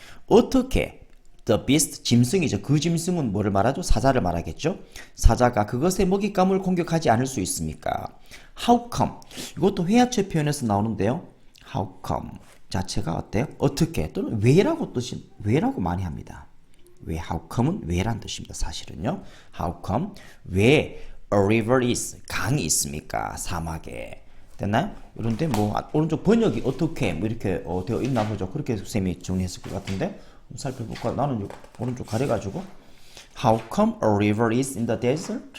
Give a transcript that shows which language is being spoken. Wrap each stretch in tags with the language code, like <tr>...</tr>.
<ko>어떻게</ko> <en>the beast</en> <ko>짐승이죠. 그 짐승은 뭐를 말하죠? 사자를 말하겠죠. 사자가 그것의 먹잇감을 공격하지 않을 수 있습니까?</ko> <en>How come?</en> <ko>이것도 회화체 표현에서 나오는데요.</ko> <en>How come</en> <ko>자체가 어때요? 어떻게 또는 왜라고 뜻이 왜라고 많이 합니다. 왜</ko> <en>how come</en> <ko>은 왜란 뜻입니다. 사실은요.</ko> <en>How come</en> <ko>왜</ko> <en>a river is</en> <ko>강이 있습니까? 사막에 됐나요? 그런데 뭐 오른쪽 번역이 어떻게 뭐 이렇게 되어 있나 보죠. 그렇게 쌤이 정리했을 것 같은데 살펴볼까? 나는 오른쪽 가려가지고</ko> <en>How come a river is in the desert?</en>